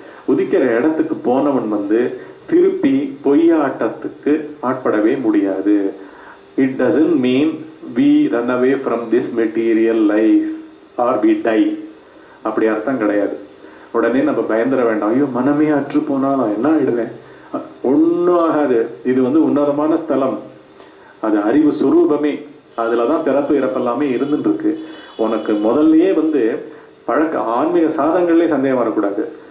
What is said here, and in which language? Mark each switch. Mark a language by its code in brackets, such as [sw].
[ta] உதிக்கிற இடத்துக்கு போனவன் திருப்பி பொய்யாட்டத்துக்கு ஆட்படவே முடியாது. [en] It doesn't mean we run away from this material life or we die. [ta] அப்படி அர்த்தம் கிடையாது. உடனே நம்ம பயந்துட வேண்டாம். ஐயோ மனமே அற்று போனா நான் என்ன ஆயிடுவேன், ஒன்றும் ஆகாது. இது உன்னதமான ஸ்தலம், அது அறிவு சுரூபமே, அதுலதான் பிறப்பு இறப்பெல்லாமே இருந்துட்டு இருக்கு. உனக்கு முதல்லயே ஆன்மீக சாதங்கள்லயே சந்தேகம் வரக்கூடாது.